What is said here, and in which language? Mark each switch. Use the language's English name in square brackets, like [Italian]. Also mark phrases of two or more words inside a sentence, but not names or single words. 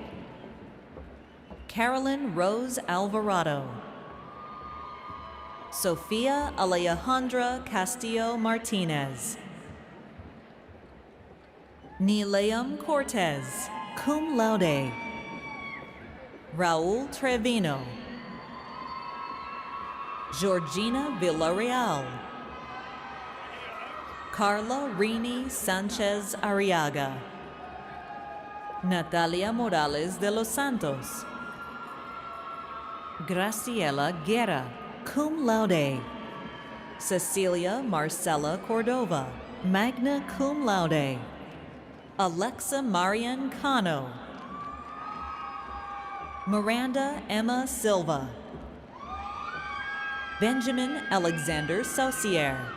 [English] Carolyn Rose Alvarado. Sofia Alejandra Castillo Martinez. Nileum Cortez, [Latin] cum laude. [English] Raul Trevino. Georgina Villarreal. Carla Rini Sanchez Arriaga. Natalia Morales de los Santos. Graciela Guerra, [Latin] cum laude. [English] Cecilia Marcela Cordova, [Latin] magna cum laude. [English] Alexa Marian Cano. Miranda Emma Silva. Benjamin Alexander Saucier.